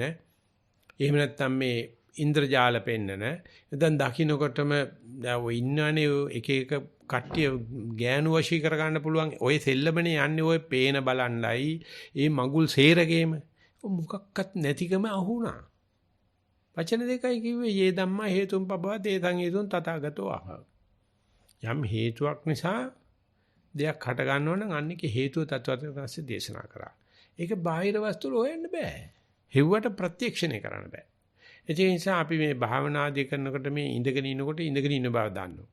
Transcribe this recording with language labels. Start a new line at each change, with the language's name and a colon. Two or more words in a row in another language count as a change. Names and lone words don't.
Sinhala: එහෙම නැත්නම් මේ ඉන්ද්‍රජාල පෙන්නන. නැත්නම් දකින්නකොටම දැන් ඔය ඉන්නවනේ එක එක කට්ටිය ගෑනු වශී කරගන්න පුළුවන්. ඔය සෙල්ලමනේ යන්නේ ඔය පේන බලන්නයි. ඒ මගුල් සේරගේම මොකක්වත් නැතිකම අහුණා. වචන දෙකයි කිව්වේ
Pali: යේ ධම්මා හේතුම් පබව තේසං හේතුන් තථාගතෝ ආහ.
Sinhala: යම් හේතුවක් නිසා දෙයක් හට ගන්නව නම් අන්නේක හේතුව තත්ත්වයෙන් දේශනා කරා. ඒක බාහිර වස්තු වල හොයන්න බෑ. හෙව්වට ප්‍රත්‍යක්ෂණය කරන්න බෑ. ඒ නිසා අපි මේ භාවනාදී කරනකොට මේ ඉඳගෙන ඉන්නකොට ඉඳගෙන ඉන්න බව දන්නවා.